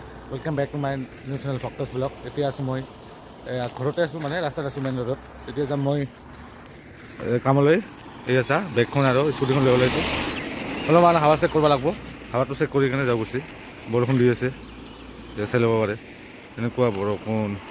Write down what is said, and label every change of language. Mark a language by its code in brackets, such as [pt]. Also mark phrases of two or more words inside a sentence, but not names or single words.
[en] Welcome back to my new channel facts blog. [as] এতিয়া আছোঁ মই ঘৰতে আছোঁ, মানে ৰাস্তাত আছোঁ মেইন ৰোডত। এতিয়া যাম মই কামলৈ। এই আছা বেগখন আৰু স্কুটিখন লৈ ওলাইছোঁ। অলপমান হাৱা চেক কৰিব লাগিব, হাৱাটো চেক কৰি কিনে যাওঁ গুচি। বৰষুণ দি আছে, চাই ল'ব পাৰে এনেকুৱা বৰষুণ।